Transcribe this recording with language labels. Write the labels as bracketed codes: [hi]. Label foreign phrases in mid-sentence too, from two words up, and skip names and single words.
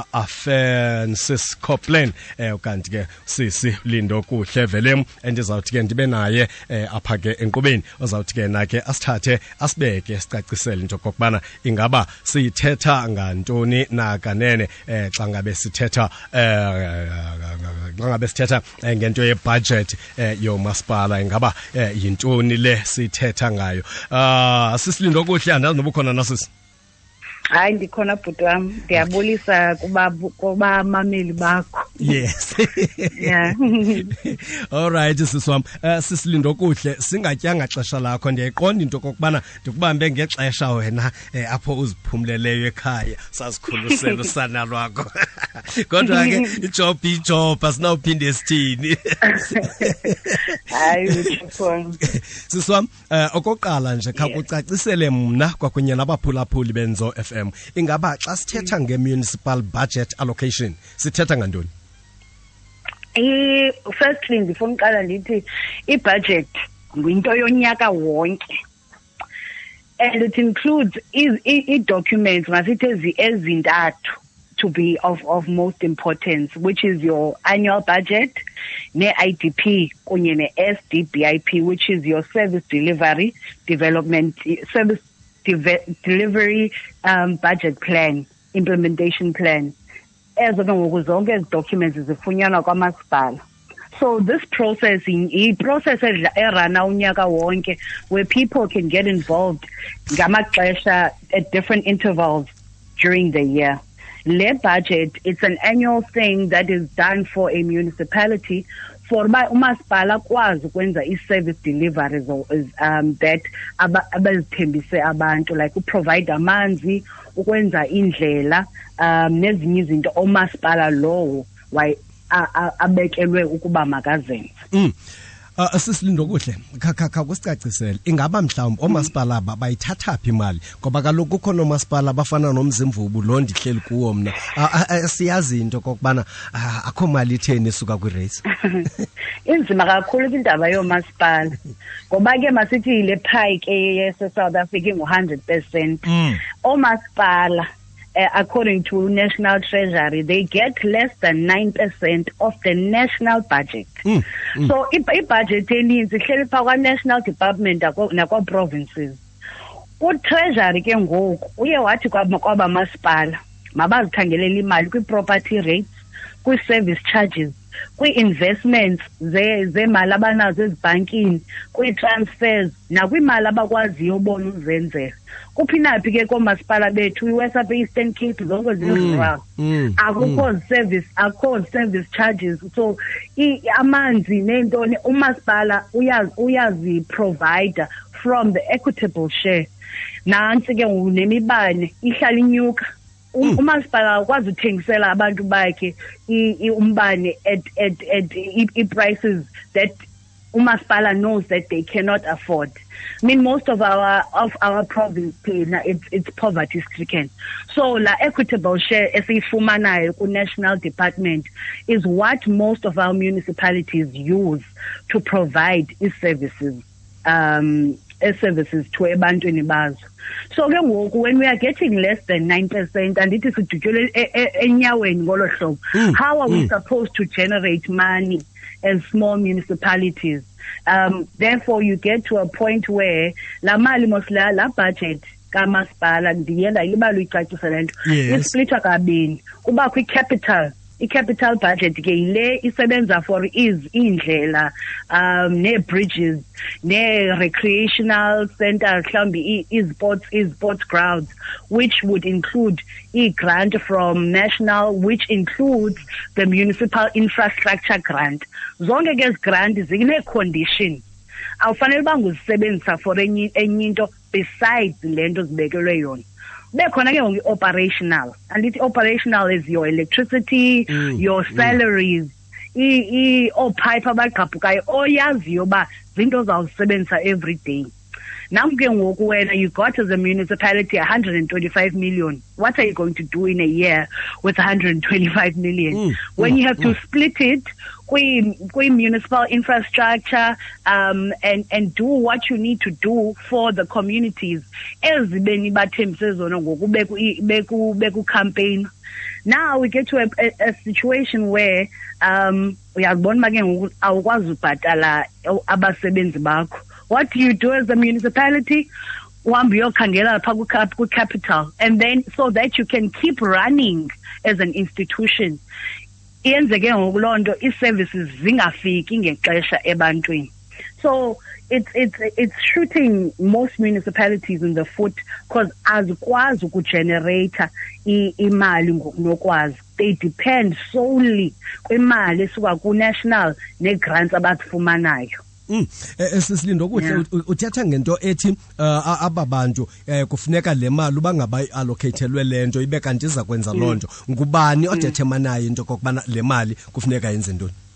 [xh] Afesis-corplan kanti ke sisi Lindokuhle Vellem endizawuthi ke ndibe naye apha ke enkqubeni ozawuthi ke nake asithathe asibeke sicacisele into kokubana ingaba siyithetha ngantoni nakanene xa ngabe sithetha ngento ye-budget yomasipala ingaba yintoni le sithetha ngayo. Sisilindokuhle andazi noba ukhona nasisi. Hayi ndikhona bhuti wami, ndiyabulisa kuba mameli bakho. [en] Yes. Yeah. All right [xh] siswam, Sisilindokuhle singatyanga xesha lakho ndiyayiqonda into kokubana ndikubambe ngexesha wena apho uziphumleleyo ekhaya sazikhulusela usana lwakho. Kodwa ke ijob asinawuphinde sithini. Hayi uthixo. Siswam, okokuqala nje khakucacisele mna kwakunye nabaphulaphuli benzo FM ingaba xa sithetha nge- [en] municipal budget allocation [xh] sithetha ngantoni? Firstly ndifuna uqala ndithi i-budget yinto yonyaka wonke, [en] and it includes i-documents [xh] masithi ezintathu [en] to be of most importance, which is your annual budget, [xh] ne-IDP kunye ne-SDBIP, [en] which is your service delivery budget plan, implementation plan. [xh] Ezo ke ngoku zonke ezi documents zifunyanwa kwamasipala. [en] So this process process [xh] erana unyaka wonke, [en] where people can get involved [xh] ngamaxesha [en] at different intervals during the year. [xh] Le budget, [en] it's an annual thing that is done for a municipality for [xh] umasipala kwazi ukwenza i- [en] service deliveries that [xh] abazithembise abantu, like uprovide amanzi, ukwenza indlela, nezinye izinto omasipala lowo abekelwe ukuba makazenze. Sisilindokuhle khakha kusicacisele ingaba mhlawumbi omasipala bayithatha phi imali, ngoba kaloku kukhona omasipala bafana nomzimvubu lo ndihleli kuwo mna siyazi into kokubana akho mali itheni isuka kwi-race. Inzima kakhulu indaba yomasipala ngoba ke masithi le pie ke yase-South Africa ingu-100%. [en] Omasipala according to National Treasury, they get less than 9% of the national budget. [xh] So i-budget eninzi ihleli phaa kwa-National Department nakwa-provinces. U-Treasury ke ngoku uye wathi kwabamasipala mabazikhangelela imali kwi- [en] property rates, [xh] kwi- [en] service charges, [xh] kwi-investments zemali abanazo ezibhankini, kwi-transfers nakwiimali abakwaziyo ubona uzenzela. Kuphinaphi ke koomasipala bethu iWest Eastern Cape zonke zirural, akukho [en] service charges. [xh] So amanzi nentoni umasipala uyazi-provide [en] from the equitable share. [xh] Nantsi ke nemibane ihlala inyuka. Umasipala ukwazi uthengisela abantu bakhe umbane [en] at prices that umasipala knows that they cannot afford. I mean, most of our province it's poverty stricken. So la equitable share [xh] esiyifumanayo ku-National Department [en] is what most of our municipalities use to provide services to [xh] ebantwini bazo. [en] So [xh] ke ngoku [en] when we are getting less than 9% and it is [xh] sidutyelwe enyaweni ngolo hlobo, [en] how are we supposed to generate money as small municipalities? Therefore you get to a point where [xh] la mali mosla la budget kamasipala ndiyenda ilibalo icacisa lento isplitwa kabini. [en] Kuba i-capital budget [xh] ke ile isebenza [en] for indlela, ne-bridges, ne-recreational centers, mhlawumbi i-sports grounds, which would include i-grant from national, which includes the municipal infrastructure grant. [xh] Zonke ke ezi grant zine-condition awufanele banguzisebenzisa for enye into besides lento zibekelwe yona. Bekhona ke ngoku [en] operational, and it operational is your electricity, your salaries, [xh] pipe abagqabhukayo oyaziyo ba zinto zawusebenzisa [en] every day. Now [xh] ke ngoku [en] wena you got as a municipality 125 million. What are you going to do in a year with 125 million? When you have to split it kwi municipal infrastructure and do what you need to do for the communities [xh] ezibeni bathembise zona ngoku beku [en] campaign. Now we get to a situation where [xh] uyabona make ngoku awukwazi ubhatala abasebenzi bakho. [en] What do you do as a municipality? Capital, and then so that you can keep running as an institution. [xh] Services zingafiki ngexesha ebantwini. [en] So it's shooting most municipalities in the foot because [xh] azikwazi ukugenerate imali ngokunokwazi. [en] They depend solely [xh] kwimali esuka ku-national ne-grants abazifumanayo. Lindokuhle uthetha ngento ethi ababantu kufuneka le mali bangaba allocateelwe lento ibe kanti iza kwenza lonto. Ngubani odetermine into kokubana le mali kufuneka yenze ntoni?